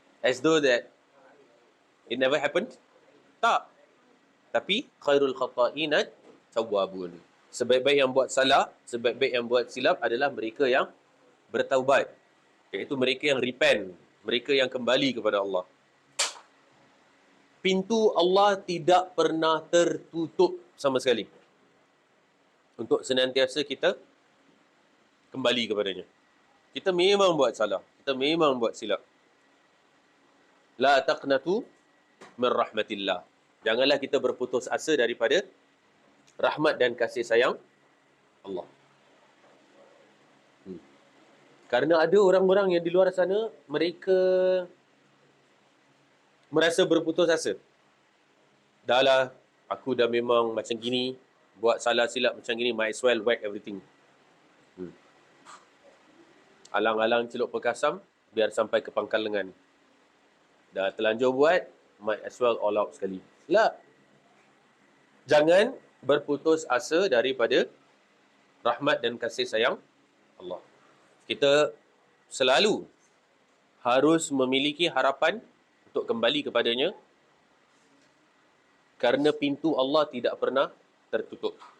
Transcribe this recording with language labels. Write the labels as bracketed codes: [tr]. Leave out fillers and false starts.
[en] As though that it never happened? [ms] Tak. Tapi, [ar] khairul khata'inat tawwabun. [ms] Sebaik-baik yang buat salah, sebaik-baik yang buat silap adalah mereka yang bertaubat. Iaitu mereka yang repent, mereka yang kembali kepada Allah. Pintu Allah tidak pernah tertutup sama sekali untuk senantiasa kita kembali kepadanya. Kita memang buat salah, kita memang buat silap. [ar] La taqnatu min rahmatillah. [ms] Janganlah kita berputus asa daripada rahmat dan kasih sayang Allah. Karena ada orang-orang yang di luar sana, mereka merasa berputus asa. dah lah, aku dah memang macam gini, buat salah silap macam gini, [en] might as well whack everything. [ms] Alang-alang celup perkasam, biar sampai ke pangkal lengan. Dah terlanjur buat, [en] might as well all out [ms] sekali. Tak. Jangan berputus asa daripada rahmat dan kasih sayang Allah. Kita selalu harus memiliki harapan untuk kembali kepadanya, kerana pintu Allah tidak pernah tertutup.